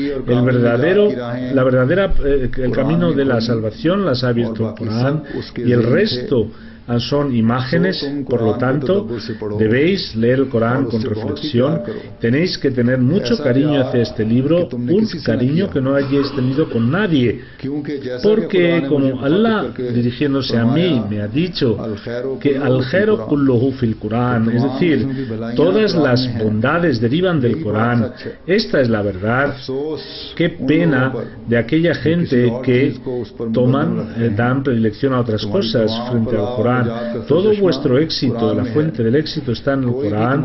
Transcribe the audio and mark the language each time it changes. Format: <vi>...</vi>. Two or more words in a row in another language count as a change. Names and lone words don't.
<es>El camino de la salvación las ha abierto el Corán, y el resto son imágenes. Por lo tanto, debéis leer el Corán con reflexión. Tenéis que tener mucho cariño hacia este libro, un cariño que no hayáis tenido con nadie, porque como Allah, dirigiéndose a mí, me ha dicho que</es> <ar>الخير كله في القرآن,</ar> <es>es decir, todas las bondades derivan del Corán. Esta es la verdad. Qué pena de aquella gente que dan predilección a otras cosas frente al Corán. Todo vuestro éxito, la fuente del éxito está en el Corán.</es>